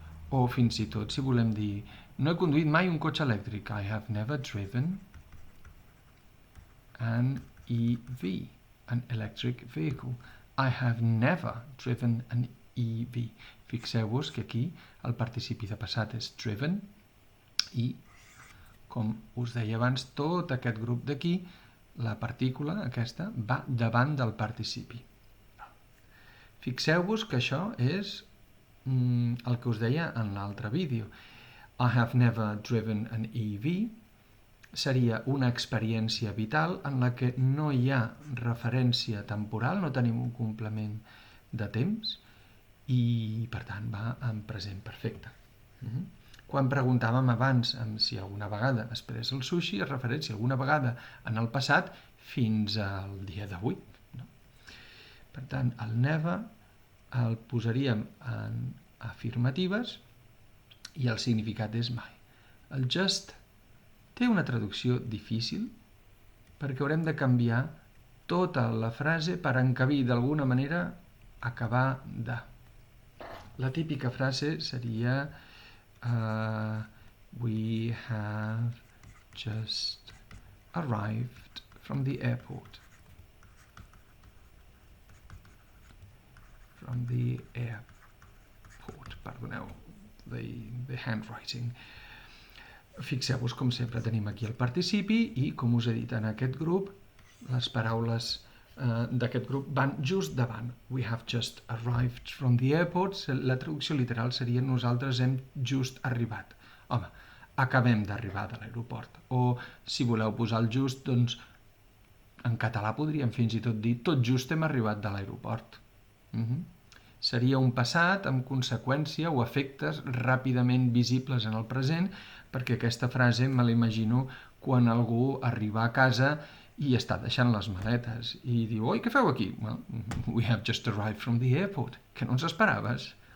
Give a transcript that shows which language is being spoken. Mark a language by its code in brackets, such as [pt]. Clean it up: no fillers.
[ca] O fins i tot, si volem dir no he conduït mai un cotxe elèctric. [en] I have never driven an EV, an electric vehicle. I have never driven an EV. [ca] Fixeu-vos que aquí el participi de passat és driven i, com us deia abans, tot aquest grup d'aquí, la partícula aquesta, va davant del participi. Fixeu-vos que això és el que us deia en l'altre vídeo. [en] I have never driven an EV [ca] seria una experiència vital en la que no hi ha referència temporal, no tenim un complement de temps i, per tant, va en present perfecte. Quan preguntàvem abans si alguna vegada es pres el sushi, es referència alguna vegada en el passat fins al dia d'avui. No? Per tant, el never el posaríem en afirmatives i el significat és mai. El just té una traducció difícil perquè haurem de canviar tota la frase per encabir d'alguna manera acabar de. La típica frase seria [en] we have just arrived from the airport. From the airport, [ca] perdoneu, [en] the handwriting. [ca] Fixeu-vos, com sempre, tenim aquí el participi i, com us he dit en aquest grup, les paraules d'aquest grup van just davant. [en] We have just arrived from the airport. [ca] La traducció literal seria nosaltres hem just arribat. Home, acabem d'arribar de l'aeroport. O, si voleu posar el just, doncs, en català podríem fins i tot dir tot just hem arribat de l'aeroport. Seria un passat amb conseqüència o efectes ràpidament visibles en el present, perquè aquesta frase me l'imagino quan algú arriba a casa i està deixant les maletes i diu, oi, què feu aquí? [en] Well, we have just arrived from the airport, [ca] que no ens esperaves.